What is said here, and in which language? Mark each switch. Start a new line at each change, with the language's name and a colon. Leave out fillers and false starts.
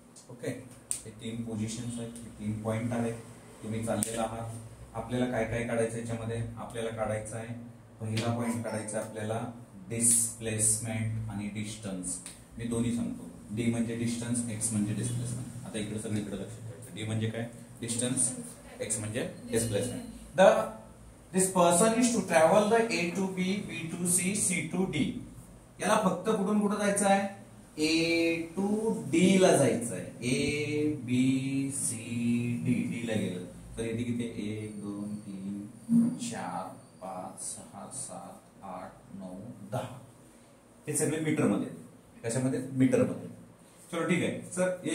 Marathi: Okay, हे 3 positions आहेत, हे 3 पॉइंट आहेत. तुम्ही चाललेला आहात. आपल्याला काय काय काढायचं याच्यामध्ये? आपल्याला काढायचं आहे, पहिला पॉइंट काढायचा आपल्याला डिस्प्लेसमेंट आणि डिस्टन्स. मी दोन्ही सांगतो. डी म्हणजे डिस्टन्स, एक्स म्हणजे डिस्प्लेसमेंट. आता इकडे सगळीकडे लक्ष ठेवायचं. डी म्हणजे काय? डिस्टन्स. एक्स म्हणजे displacement.
English: This person is to travel the A to B, B to C, C to D.
Marathi: याला फक्त कुठून कुठं जायचं आहे? A to D ला जायचं आहे. A B C D. D ला गेलं तर इथे किती? 1 2 3 4 5 6 7 8 9 10. हे सगळे मीटर मध्ये. कशामध्ये? मीटर मध्ये. चलो ठीक आहे सर.